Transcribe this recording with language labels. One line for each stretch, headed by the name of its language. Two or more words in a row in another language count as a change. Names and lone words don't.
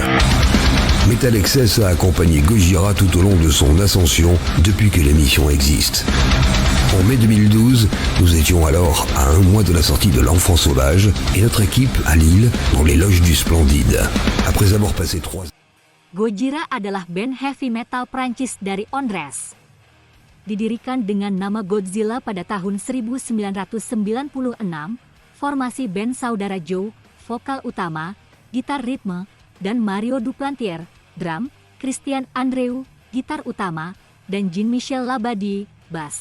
French: Metal Excess a accompagné Gojira tout au long de son ascension depuis que l'émission existe. En mai 2012, nous étions alors à un mois de la sortie de L'Enfant Sauvage et notre équipe à Lille dans les loges du Splendide. Après avoir passé 3 ans.
Indonesian: Gojira adalah band
English: heavy metal
Indonesian: Prancis dari Ondres. Didirikan dengan nama Godzilla pada tahun 1996, formasi band saudara Joe, vokal utama, gitar ritme, dan Mario Duplantier, drum, Christian Andreu, gitar utama, dan Jean-Michel Labadie, bass.